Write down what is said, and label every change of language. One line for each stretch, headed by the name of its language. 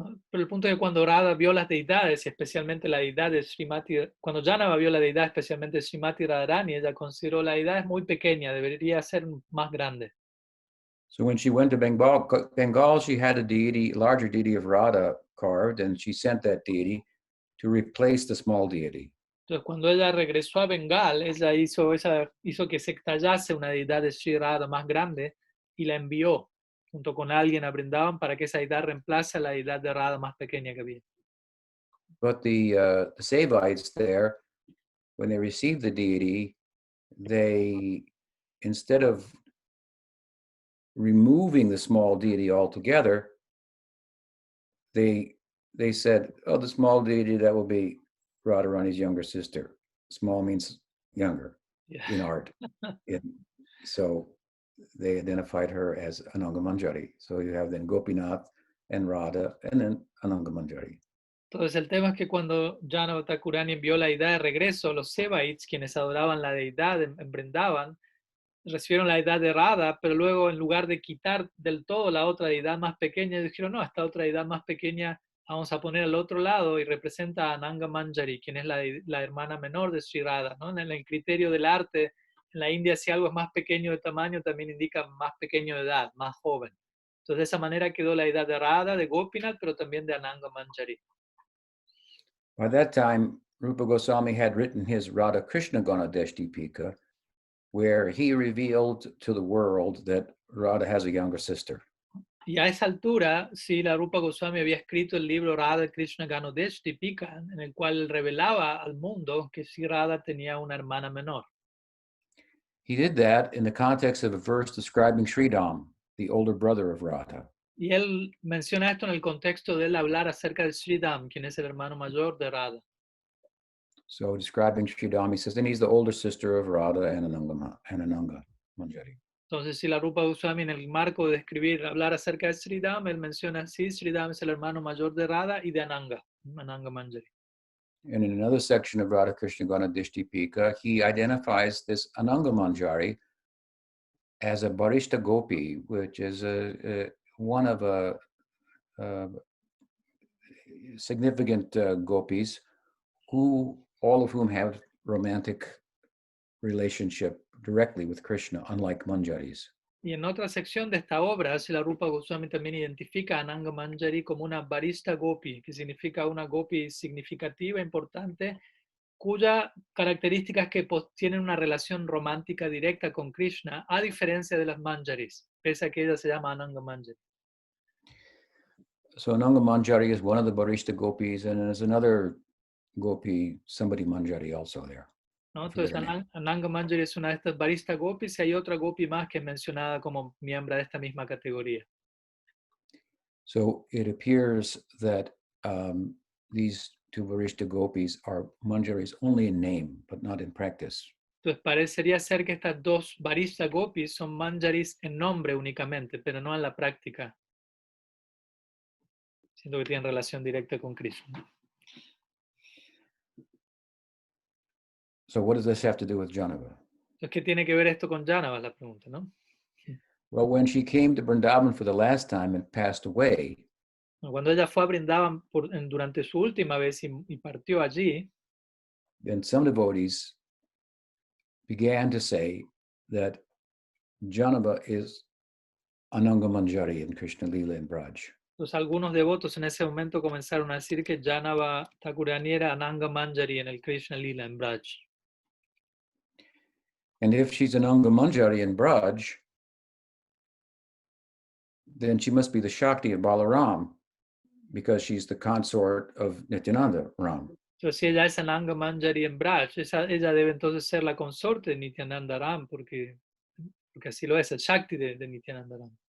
Spanish: Pero el punto es que cuando Radha vio las deidades, especialmente la deidad de Srimati, cuando Janava vio la deidad, especialmente Srimati Radharani, ella consideró la deidad es muy pequeña, debería ser más grande.
English: So when she went to Bengal, she had a larger deity of Radha carved, and she sent that deity to replace the small deity.
Spanish: Entonces, cuando ella regresó a Bengal, ella hizo que se tallase una deidad de Sri Radha más grande y la envió junto con alguien a Vrindavan para que esa deidad reemplace a la deidad de Radha más pequeña que había.
English: But the Saivites there, when they received the deity, they, instead of removing the small deity altogether, they said, oh, the small deity, that will be Radharani's younger sister. Small means younger in art. So they identified her as Ananga Manjari. So you have then Gopinath and Radha and then Ananga Manjari.
Spanish: Entonces el tema es que cuando Janava Thakurani envió la deidad de regreso, los Sevaites, quienes adoraban la deidad en Vrindavan, recibieron la deidad de Radha, pero luego en lugar de quitar del todo la otra deidad más pequeña, dijeron, no, esta otra deidad más pequeña vamos a poner al otro lado y representa a Ananga Manjari, quien es la hermana menor de Sri Radha, ¿no? En el criterio del arte, en la India, si algo es más pequeño de tamaño, también indica más pequeño de edad, más joven. Entonces de esa manera quedó la deidad de Radha, de Gopinath, pero también de Ananga Manjari.
English: By that time, Rupa Goswami had written his Radha Krishna Ganadeshtipika, where he revealed to the world that Radha has a younger sister.
Spanish: Y a esa altura, sí, la Rupa Goswami había escrito el libro Radha Krishna Ganadeshtipika, en el cual revelaba al mundo que sí Radha tenía una hermana menor.
English: He did that in the context of a verse describing Sridham, the older brother of Radha.
Spanish: Y él menciona esto en el contexto de él hablar acerca de Sridham, quien es el hermano mayor de Radha.
English: So describing Sridham, he says, and he's the older sister of Radha and Ananga Manjari.
Spanish: Entonces, si la Rupa Goswami en el marco de escribir, hablar acerca de Sridham, él menciona así, Sridham es el hermano mayor de Radha y de Ananga Manjari.
English: And in another section of Radha Krishna Ganadeshtipika, he identifies this Ananga Manjari as a Barishta Gopi, which is one of a significant gopis, all of whom have romantic relationship directly with Krishna, unlike Manjaris.
Spanish: Y en otra sección de esta obra, si la Rupa Goswami también identifica a Ananga Manjari como una barista gopi, que significa una gopi significativa, importante, cuya característica es que tienen una relación romántica directa con Krishna, a diferencia de las Manjaris, pese a que ella se llama Ananga Manjari.
English: So Ananga Manjari is one of the Barishta gopis, and there's another gopi, somebody Manjari also there.
Spanish: ¿No? Entonces Ananga Manjari es una de estas barista gopis y hay otra gopi más que es mencionada como miembro de esta misma categoría.
English: So it appears that these two Barishta gopis are Manjaris only in name, but not in practice.
Spanish: Entonces parecería ser que estas dos barista gopis son Manjaris en nombre únicamente, pero no en la práctica. Siento que tienen relación directa con Krishna.
English: So what does this have to do with Janava?
Spanish: Entonces, ¿qué tiene que ver esto con Janava? La pregunta, ¿no?
English: Well, when she came to Vrindavan for the last time and passed away,
Spanish: Cuando ella fue a Vrindavan durante su última vez y partió allí,
English: then some devotees began to say that Janava is Ananga Manjari in Krishna Lila and Braj.
Spanish: entonces algunos devotos en ese momento comenzaron a decir que Janava Thakurani era Ananga Manjari en el Krishna Lila en Braj.
English: And if she's Ananga Manjari in Braj, then she must be the Shakti of Balaram, because she's the consort of Nityananda Ram.
Spanish: Entonces, si ella es Ananga Manjari en Braj, ella debe entonces ser la consorte de Nityananda Ram, porque así lo es, el Shakti de Nityananda Ram.